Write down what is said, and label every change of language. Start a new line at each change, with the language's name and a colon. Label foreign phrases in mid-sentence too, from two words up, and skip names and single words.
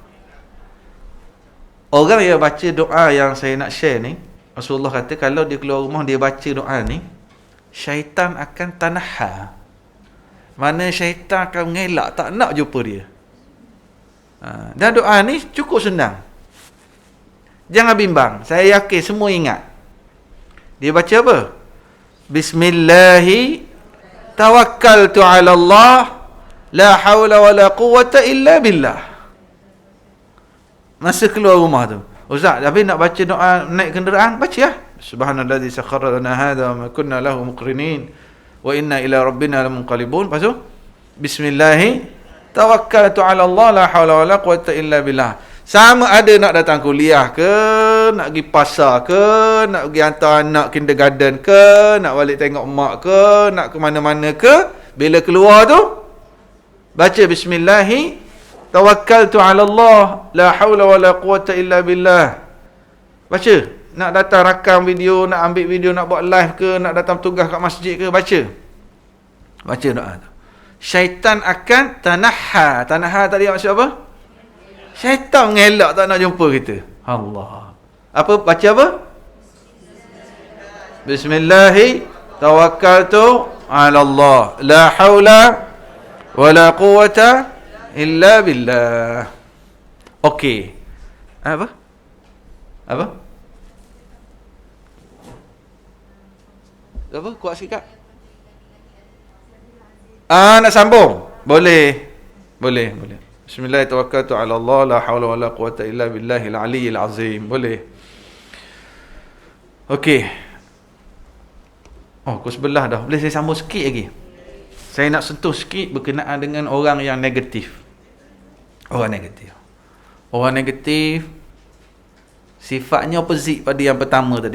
Malay: Orang yang baca doa yang saya nak share ni, Rasulullah kata kalau dia keluar rumah dia baca doa ni, syaitan akan tanahha. Mana syaitan akan mengelak, tak nak jumpa dia. Dan doa ni cukup senang. Jangan bimbang. Saya yakin semua ingat. Dia baca apa?
Arabic: بسم الله توكلت على الله لا حول ولا قوة إلا بالله.
Malay: Masa keluar rumah tu, Ustaz, habis nak baca doa naik kenderaan, baca lah.
Arabic: سبحان الذي سخر لنا هذا وما كنا له مقرنين وإنا إلى ربنا لمنقلبون.
Malay: Lepas tu,
Arabic: بسم الله توكلت على الله لا حول ولا قوة إلا بالله.
Malay: Sama ada nak datang kuliah ke, nak pergi pasar ke, nak pergi hantar anak kindergarten ke, nak balik tengok mak ke, nak ke mana-mana ke, bila keluar tu, baca
Arabic: بسم الله توكلت على الله لا حول ولا قوة إلا بالله.
Malay: Baca. Nak datang rakam video, nak ambil video, nak buat live ke, nak datang tugas kat masjid ke, baca. Baca doa tu. Syaitan akan tanahha. Tanahha tadi maksud apa? Syaitan mengelak, tak nak jumpa kita. Allah. Apa? Baca apa?
Arabic: بسم الله توكلت على الله لا حول ولا قوة إلا بالله.
Malay: Okey. Apa? Kuat sikit. Nak sambung? Boleh.
Arabic: بسم الله الرحمن الرحيم توكلت على الله لا حول ولا قوة إلا بالله العلي العظيم.
Malay: Boleh. Okey. Pukul 11 dah. Boleh saya sambung sikit lagi? Saya nak sentuh sikit berkenaan dengan orang yang negatif. Orang negatif. Orang negatif sifatnya opposite pada yang pertama tadi.